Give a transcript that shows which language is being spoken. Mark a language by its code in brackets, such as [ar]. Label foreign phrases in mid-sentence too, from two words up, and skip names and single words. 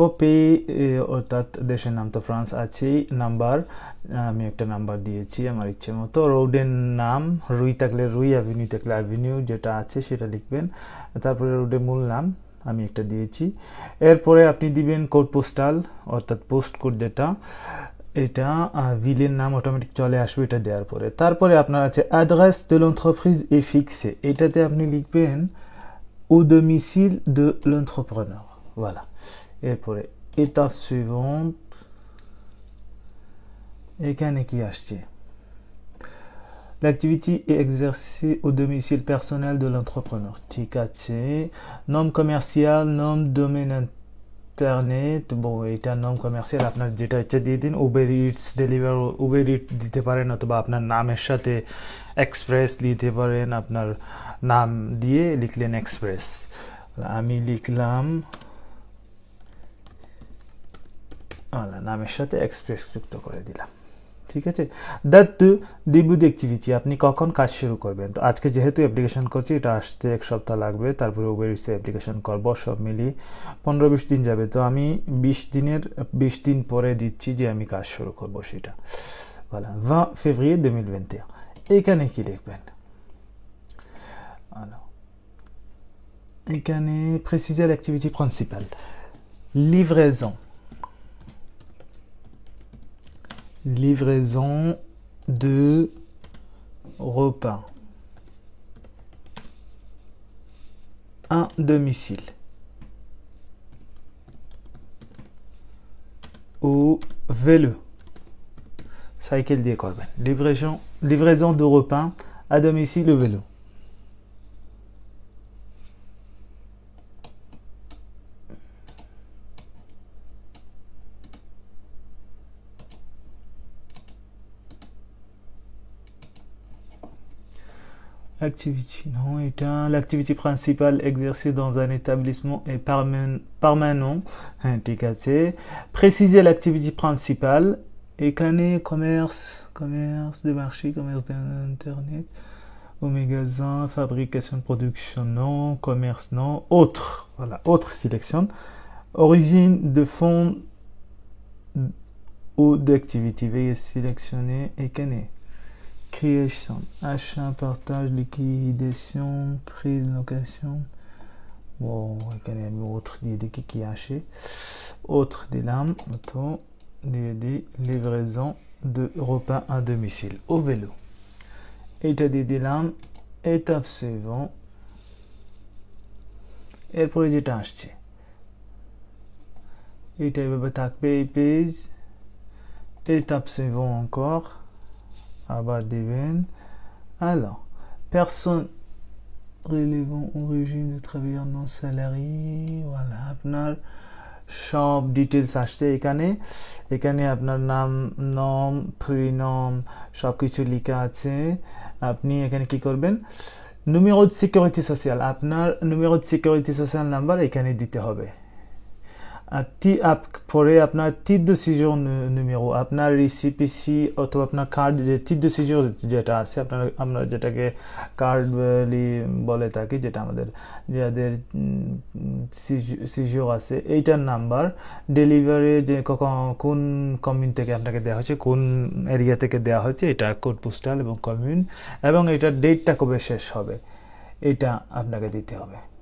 [bn] পে অর্থাৎ দেশের নাম তো ফ্রান্স আছেই, নাম্বার আমি একটা নাম্বার দিয়েছি আমার ইচ্ছে মতো, রোডের নাম, রুই থাকলে রুই, অ্যাভিনিউ থাকলে অ্যাভিনিউ যেটা আছে সেটা লিখবেন, তারপরে রোডের মূল নাম আমি একটা দিয়েছি। এরপরে আপনি দিবেন [fr] code postal [bn] অর্থাৎ পোস্ট কোড যেটা, এটা ভিলের নাম অটোমেটিক চলে আসবে এটা দেওয়ার পরে। [fr] তারপরে আপনার আছে অ্যাড্রেস de l'entreprise est fixé, [bn] এটাতে আপনি লিখবেন [fr] au domicile de l'entrepreneur, voilà। এরপরে étape suivante, [bn] এখানে কি আসছে, [fr] l'activité est exercée au domicile personnel de l'entrepreneur, [bn] ঠিক আছে। [fr] nom commercial, nom domaine [bn] ইন্টারনেট, এটা [fr] nom commercial [bn] আপনার যেটা ইচ্ছা দিয়ে দিন। উবের ইটস, ডেলিভার, উবের ইট দিতে পারেন অথবা আপনার নামের সাথে এক্সপ্রেস দিতে পারেন, আপনার নাম দিয়ে লিখলেন এক্সপ্রেস, আমি লিখলাম নামের সাথে এক্সপ্রেস যুক্ত করে দিলাম, ঠিক আছে, [fr] date de début de l'activité, [bn] আপনি কখন কাজ শুরু করবেন। তো আজকে যেহেতু অ্যাপ্লিকেশন করছি, এটা আসতে 1 সপ্তাহ লাগবে, তারপরে উবের ইটসে অ্যাপ্লিকেশন করবো, সব মিলিয়ে 15-20 দিন যাবে। তো আমি 20 দিন পরে দিচ্ছি যে আমি কাজ শুরু করবো সেটা। [fr] voilà 20 février 2021। [bn] এখানে কি লিখবেন? [fr] alors এখানে préciser l'activité principale, livraison de repas à domicile au vélo, [bn] সাইকেল দিয়ে করবেন। [fr] livraison de repas à domicile au vélo। Activity, non, l'activité principale exercée dans un établissement est permanent, [bn] ঠিক আছে। [fr] Préciser l'activité principale, এখানে commerce de marché, commerce d'internet, au magasin, fabrication, production, non, commerce, non, autre, voilà, autre sélection, origine de fonds ou d'activité, veuillez sélectionner, এখানে création, achat, partage, liquidation, prise, location, bon, [bn] এখানে আমি autre দিয়ে দেখি কি আসে, autre দিলাম, তো দিয়ে দিই [fr] livraison de repas à domicile au vélo, [bn] এটা দিয়ে দিলাম। [fr] étape suivant, [bn] এরপরে যেটা আসছে এটা এভাবে থাকবে এই পেজ। [fr] étape suivant encore, [bn] আবার দিবেন। [fr] alors personne relevant au régime de travailleur non salarié, voilà, [bn] আপনার সব ডিটেলস আসছে এখানে আপনার নাম প্রিনম সব কিছু লেখা আছে। আপনি এখানে কি করবেন, [fr] numéro de sécurité sociale, [bn] আপনার [fr] numéro de sécurité sociale [bn] নাম্বার এখানে দিতে হবে। পরে আপনার [fr] titre de séjour numéro, [bn] আপনার রিসিপিসি অথবা আপনার কার্ড, যে [fr] titre de séjour [bn] যেটা আছে, আমরা যেটাকে কার্ড বলে থাকি, যেটা আমাদের যাদের সিজিওর আছে, এইটার নাম্বার, ডেলিভারি যে কোন কমিউন থেকে আপনাকে দেওয়া হচ্ছে, কোন এরিয়া থেকে দেওয়া হচ্ছে, এটা [fr] code postal [bn] এবং কমিউন, এবং এটার ডেটটা কবে শেষ হবে এটা আপনাকে দিতে হবে।